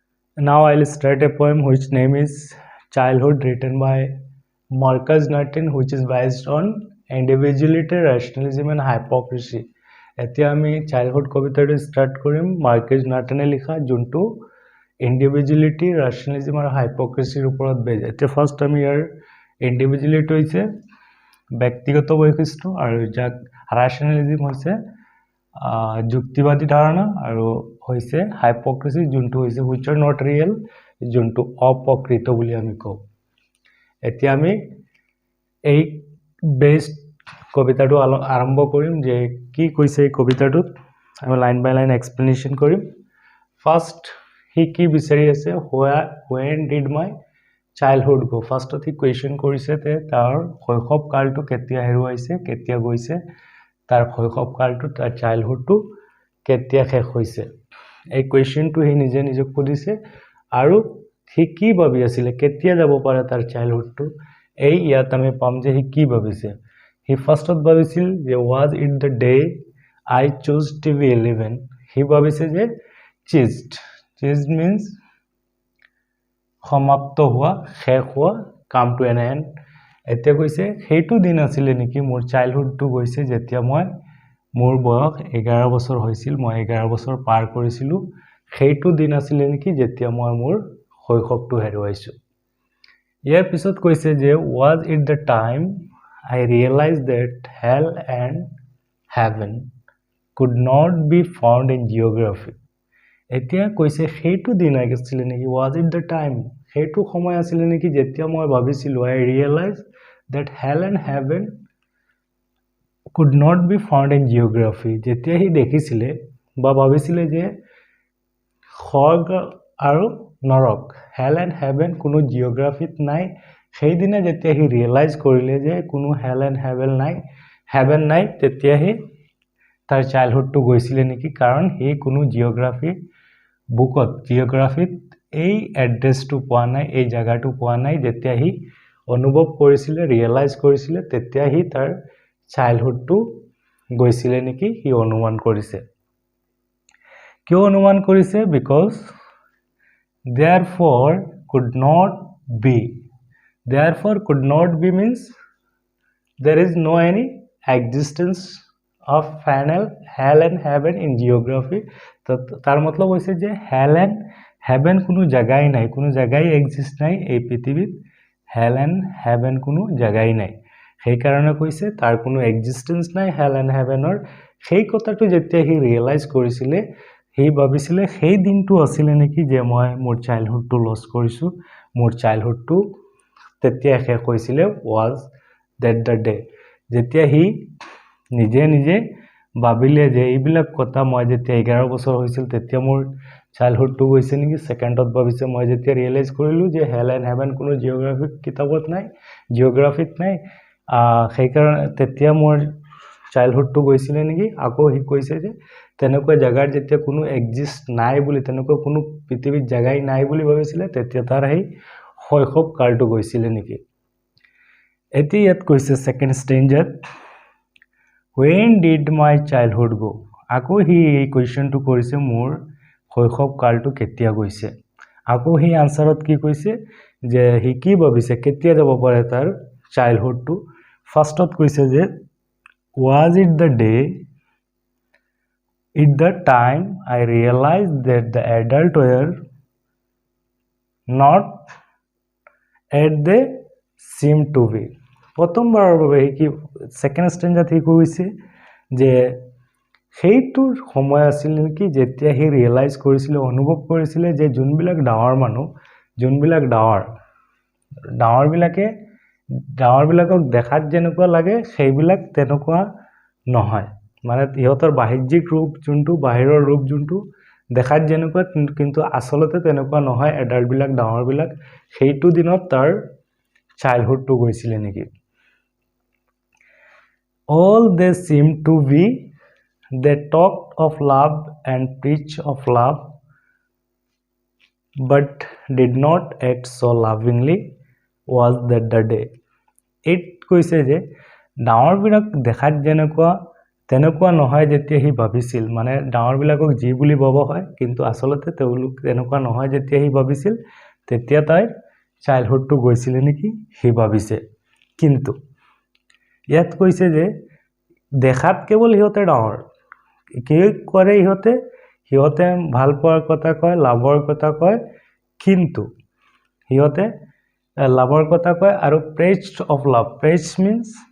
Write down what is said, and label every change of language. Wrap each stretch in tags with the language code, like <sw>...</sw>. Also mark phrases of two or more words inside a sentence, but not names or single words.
<en>Now I'll start a poem which name is Childhood, written by Marcus Martin, which is based on individuality, rationalism and hypocrisy.</en> <as>এতিয়া আমি চাইল্ডহুড কবিতাটো ষ্টাৰ্ট কৰিম মাৰ্কেজ নাৰ্টনে লিখা যোনটো</as> <en>individuality rationalism</en> <as>আৰু হাইপক্ৰেচিৰ ওপৰত বেজ। এতিয়া ফাৰ্ষ্ট আমি ইয়াৰ ইণ্ডিভিজুৱেলিটি হৈছে ব্যক্তিগত বৈশিষ্ট্য আৰু যাক ৰাচনেলিজম হৈছে যুক্তিবাদী ধাৰণা আৰু হৈছে হাইপক্ৰেচি যোনটো হৈছে</as> <en>which are not real</en> <as>যোনটো অপ্ৰকৃত বুলি আমি কওঁ। এতিয়া আমি এই বেস্ট কবিতাটো আৰম্ভ কৰিম যে কি কৈছে এই কবিতাটোত আমি</as> <en>line by line explanation</en> <as>কৰিম। ফাৰ্ষ্ট হি কি বিচাৰি আছে</as> <en>when did my childhood go।</en> <as>ফাৰ্ষ্টত হি কুৱেশ্যন কৰিছে যে তাৰ শৈশৱ কালটো কেতিয়া হেৰুৱাইছে কেতিয়া গৈছে, তাৰ শৈশৱ কালটো তাৰ চাইল্ডহুডটো কেতিয়া শেষ হৈছে। এই কুৱেশ্যনটো হি নিজে নিজক সুধিছে আৰু হি কি ভাবি আছিলে কেতিয়া যাব পাৰে তাৰ চাইল্ডহুডটো। এই ইয়াত আমি পাম যে হি কি ভাবিছে। হি ফাৰ্ষ্টত ভাবিছিল যে</as> <en>was it the day I chose TV11।</en> <as>হি ভাবিছে যে</as> <en>changed means</en> <as>সমাপ্ত হোৱা শেষ হোৱা</as> <en>come to an end.</en> <as>এতিয়া কৈছে সেইটো দিন আছিলে নেকি মোৰ চাইল্ডহুডটো গৈছে যেতিয়া মোৰ বয়স 11 বছৰ হৈছিল, মই 11 বছৰ পাৰ কৰিছিলোঁ, সেইটো দিন আছিলে নেকি যেতিয়া মই মোৰ শৈশৱটো হেৰুৱাইছোঁ। ইয়াৰ পিছত কৈছে যে</as> <en>was it the time I realized that hell and heaven could not be found in geography।</en> <as>এতিয়া কৈছে সেইটো দিন আছিলে নেকি</as> <en>was it the time</en> <as>সেইটো সময় আছিলে নেকি যেতিয়া মই ভাবিছিলোঁ</as> <en>I realized that hell and heaven could not be found in geography।</en> <as>যেতিয়া হি দেখিছিলে বা ভাবিছিলে যে স্বৰ্গ আৰু নৰক</as> <en>hell and heaven</en> <as>কোনো জিঅ'গ্ৰাফিত নাই, সেইদিনা যেতিয়া হি ৰিয়েলাইজ কৰিলে যে কোনো</as> <en>hell and heaven</en> <as>নাই তেতিয়া হি তাৰ চাইল্ডহুডটো গৈছিলে নেকি, কাৰণ হি কোনো জিঅ'গ্ৰাফিত এই এড্ৰেছটো পোৱা নাই, এই জাগাটো পোৱা নাই। যেতিয়া হি অনুভৱ কৰিছিলে ৰিয়েলাইজ কৰিছিলে তেতিয়া হি তাৰ চাইল্ডহুডটো গৈছিলে নেকি হি অনুমান কৰিছে। কিয় অনুমান কৰিছে?</as> <en>বিকজ therefore could not be means there is no any existence of hell and heaven in geography।</en> <as>তাৰ মতলব হৈছে যে</as> <en>hell and heaven</en> <as>কোনো জাগাই নাই, কোনো জাগাই এক্সিষ্ট নাই এই পৃথিৱীত,</as> <en>hell and heaven</en> <as>কোনো জাগাই নাই, সেইকাৰণে কৈছে তাৰ কোনো এক্সিষ্টেন্স নাই</as> <en>hell and heaven</en> <as>ৰ। সেই কথাটো যেতিয়া হি ৰিয়েলাইজ কৰিছিলে হি ভাবিছিলে সেই দিনটো আছিলে নেকি যে মই মোৰ চাইল্ডহুডটো লছ কৰিছোঁ, মোৰ চাইল্ডহুডটো তেতিয়া শেষ হৈছিলে</as> <en>was that the day।</en> <as>যেতিয়া হি নিজে ভাবিলে যে এইবিলাক কথা মই যেতিয়া 11 বছৰ হৈছিল তেতিয়া মোৰ চাইল্ডহুডটো গৈছে নেকি। ছেকেণ্ডত ভাবিছে মই যেতিয়া ৰিয়েলাইজ কৰিলোঁ যে</as> <en>hell and heaven</en> <as>কোনো জিঅ'গ্ৰাফিত নাই সেইকাৰণে তেতিয়া মোৰ চাইল্ডহুডটো গৈছিলে নেকি। আকৌ হি কৈছে যে তেনেকুৱা জাগাৰ যেতিয়া কোনো এক্সিষ্ট নাই বুলি, তেনেকুৱা কোনো পৃথিৱীত জাগাই নাই বুলি ভাবিছিলে তেতিয়া তাৰ সেই শৈশৱ কালটো গৈছিলে নেকি। এতিয়া ইয়াত কৈছে</as> <en>second stanzaত when did my childhood go।</en> <as>আকৌ হি এই কুৱেশ্যনটো কৰিছে মোৰ শৈশৱ কালটো কেতিয়া গৈছে। আকৌ হি আনচাৰত কি কৈছে যে হি কি ভাবিছে কেতিয়া যাব পাৰে তাৰ চাইল্ডহুডটো। ফাৰ্ষ্টত কৈছে যে</as> <en>was it the time I realized that the adult were not as they seemed to be।</en> <as>প্ৰথমবাৰৰ বাবে কি</as> <en>second stanzaত</en> <as>হি কৈছে যে সেইটোৰ সময় আছিল নেকি যেতিয়া হি ৰিয়েলাইজ কৰিছিলে অনুভৱ কৰিছিলে যে যোনবিলাক ডাঙৰ মানুহ, যোনবিলাক ডাঙৰবিলাকক দেখাত যেনেকুৱা লাগে সেইবিলাক তেনেকুৱা নহয়, মানে ইহঁতৰ বাহ্যিক ৰূপ যোনটো বাহিৰৰ ৰূপ যোনটো দেখাত যেনেকুৱা কিন্তু আচলতে তেনেকুৱা নহয় এডাল্টবিলাক ডাঙৰবিলাক। সেইটো দিনত তাৰ চাইল্ডহুডটো গৈছিলে নেকি।</as> <en>all they seemed to be they talked of love and preached of love but did not act so lovingly was that the day।</en> <as>এইট কৈছে যে ডাঙৰবিলাক দেখাত যেনেকুৱা তেনেকুৱা নহয় যেতিয়া সি ভাবিছিল মানে ডাঙৰবিলাকক যি বুলি ভাব হয় কিন্তু আচলতে তেওঁলোক তেনেকুৱা নহয় যেতিয়া সি ভাবিছিল তেতিয়া তাই চাইল্ডহুডটো গৈছিল নেকি সি ভাবিছে কিন্তু ইয়াত কৈছে যে দেখাত কেৱল সিহঁতে ডাঙৰ কি কৰে সিহঁতে ভাল পোৱাৰ কথা কয় লাভৰ কথা কয় কিন্তু সিহঁতে লাভৰ কথা কয় আৰু</as> <en>praise of love praise means</en>